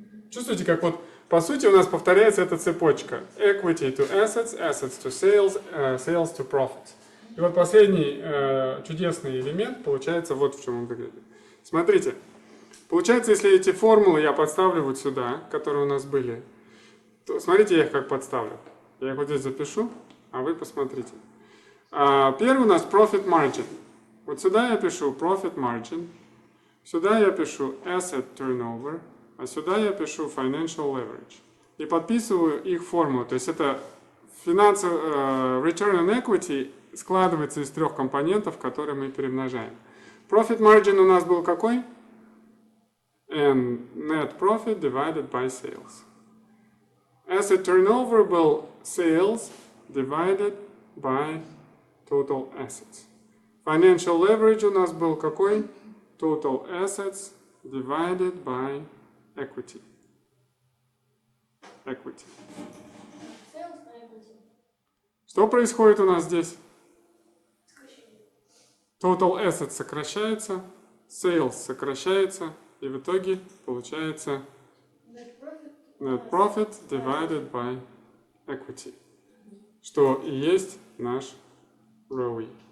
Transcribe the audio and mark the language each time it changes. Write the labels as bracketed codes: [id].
[ru] Чувствуете, как вот по сути у нас повторяется эта цепочка. [en] Equity to assets, assets to sales, sales to profits. [ru] И вот последний чудесный элемент получается вот в чем он выглядит. Смотрите, получается, если эти формулы я подставлю вот сюда, которые у нас были, то смотрите, я их как подставлю. Я их вот здесь запишу, а вы посмотрите. Первый у нас profit margin. Вот сюда я пишу profit margin, сюда я пишу asset turnover, а сюда я пишу financial leverage. И подписываю их формулу. То есть это return on equity складывается из трех компонентов, которые мы перемножаем. Profit margin у нас был какой? [en] And net profit divided by sales. Asset turnover [ru] был [en] sales divided by total assets. [ru] Financial leverage у нас был какой? [en] Total assets divided by equity. Equity. [ru] Sales на equity. Что происходит у нас здесь? Total assets сокращается, sales сокращается, и в итоге получается [en] net profit divided by equity, [ru] что и есть наш ROE.